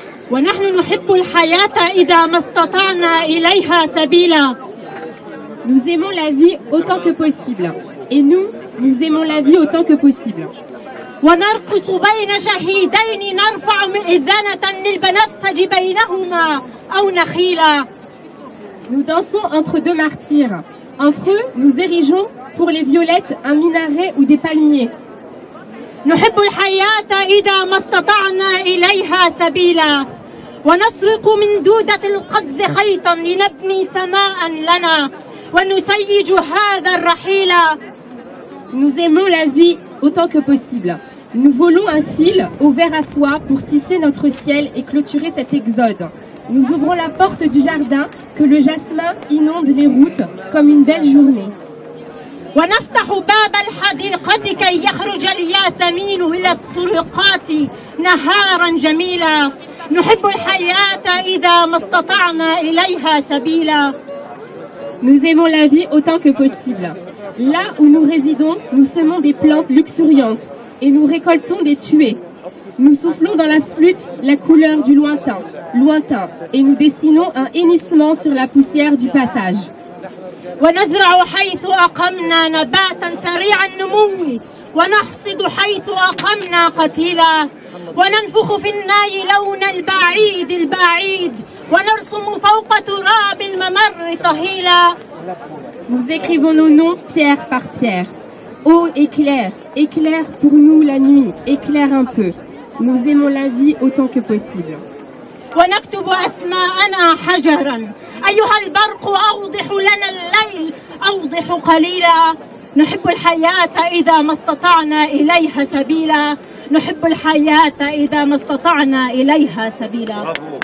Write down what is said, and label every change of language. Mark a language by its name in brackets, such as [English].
[Arabic] ونحن نحب الحياة إذا ما استطعنا إليها سبيلا. [French] Nous aimons la vie autant que possible. Et nous aimons la vie autant que possible. [Arabic] ونرقص بين شهيدين نرفع مئذنة للبنفسج بينهما أو نخيلا. [French] Nous dansons entre deux martyrs. Entre eux, nous érigeons pour les violettes un minaret ou des palmiers. [Arabic] نحب الحياة إذا ما استطعنا إليها سبيلا ونسرق من دودة القدس خيطا لنبني سماء لنا ونسيج هذا الرحيل. [French] Nous aimons la vie autant que possible. Nous volons un fil au ver à soie pour tisser notre ciel et clôturer cet exode. Nous ouvrons la porte du jardin que le jasmin inonde les routes comme une belle journée. [Arabic] ونفتح باب الحديقة كي يخرج الياسمين إلى الطرقات نهارا جميلا. نحب الحياة إذا ما استطعنا إليها سبيلا. [French] Nous aimons la vie autant que possible. Là où nous résidons, nous semons des plantes luxuriantes et nous récoltons des tuées. Nous soufflons dans la flûte la couleur du lointain, et nous dessinons un hennissement sur la poussière du passage. [Arabic] ونزرع حيث أقمنا نباتا سريع النمو ونحصد حيث أقمنا قتيلا وننفخ في الناي لون البعيد ونرسم فوق تراب الممر صهيلا. [French] Nous écrivons nos noms pierre par pierre. Ô éclaire, éclaire pour nous la nuit, éclaire un peu. Nous aimons la vie autant que possible. [Arabic] ونكتب أسماءنا حجرا أيها البرق أوضح لنا الليل أوضح قليلا. نحب الحياة إذا ما استطعنا إليها سبيلا. نحب الحياة إذا ما استطعنا إليها سبيلا.